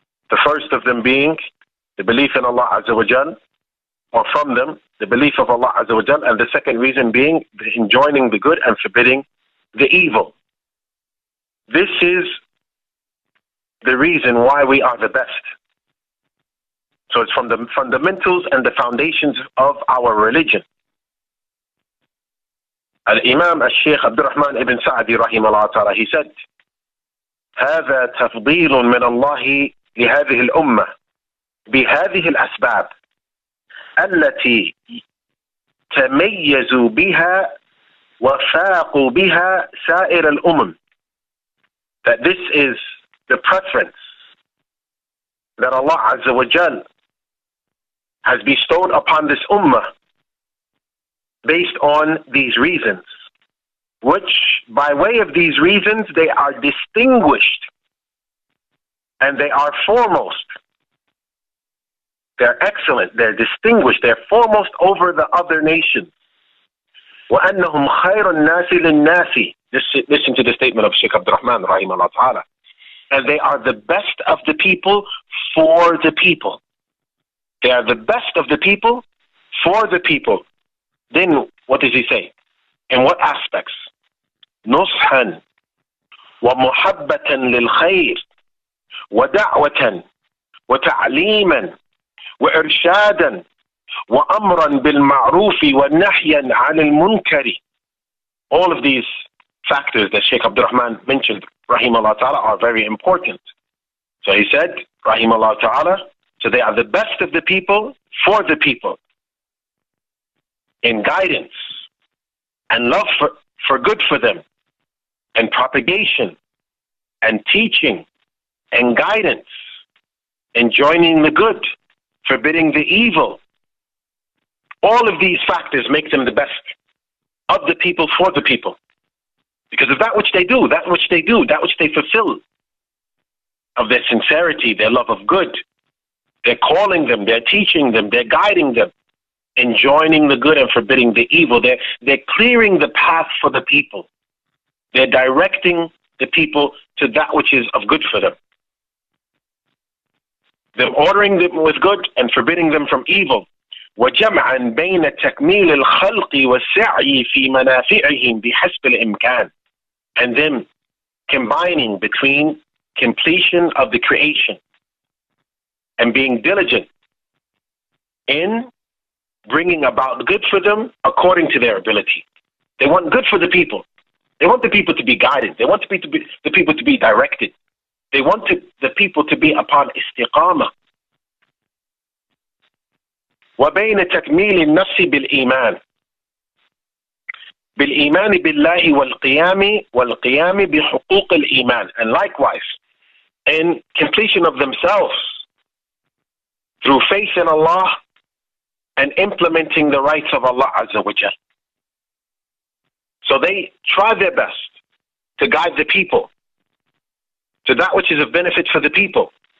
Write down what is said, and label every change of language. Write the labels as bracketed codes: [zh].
[en] The first of them being the belief in Allah Azza wa Jal, or from them, the belief of Allah Azza wa Jal, and the second reason being the enjoining the good and forbidding the evil. This is the reason why we are the best. So it's from the fundamentals and the foundations of our religion. Al-Imam al-Shaykh Abdul Rahman ibn Sa'di rahimahullah ta'ala, he said, [ar] هذا تفضيل من الله لهذه الأمة بهذه الأسباب التي تميزوا بها وفاقوا بها سائر الأمم. [en] That this is the preference that Allah Azza wa Jal has bestowed upon this ummah based on these reasons, which by way of these reasons they are distinguished and they are foremost. They're excellent, they're distinguished, they're foremost over the other nations. [ar] وَأَنَّهُمْ خَيْرُ النَّاسِ لِلنَّاسِ. [en] Listen to the statement of Shaykh Abdul Rahman rahimahullah ta'ala. And they are the best of the people for the people. They are the best of the people for the people. Then what does he say? In what aspects? [ar] نصحا ومحبة للخير ودعوة وتعليما وإرشادا وأمرا بالمعروف ونهيا عن المنكر. [en] All of these factors that Shaykh Abdul Rahman mentioned, rahimahullah ta'ala, are very important. So he said, rahimahullah ta'ala, so they are the best of the people for the people in guidance and love for good for them and propagation and teaching and guidance and joining the good, forbidding the evil. All of these factors make them the best of the people for the people. Because of that which they do, that which they fulfill, of their sincerity, their love of good. They're calling them, they're teaching them, they're guiding them, enjoining the good and forbidding the evil. They're clearing the path for the people. They're directing the people to that which is of good for them. them ordering them with good and forbidding them from evil. [ar] وجمعا بين تكميل الخلق والسعي في منافعهم بحسب الإمكان. [en] And then combining between completion of the creation and being diligent in bringing about good for them according to their ability. They want good for the people. They want the people to be guided. They want the people to be directed. They want the people to be upon istiqamah. [ar] وبين تكميل النفس بالإيمان بالله والقيام بحقوق الإيمان. [en] And likewise, in completion of themselves through faith in Allah and implementing the rights of Allah Azza wa Jal. So they try their best to guide the people to that which is of benefit for the people.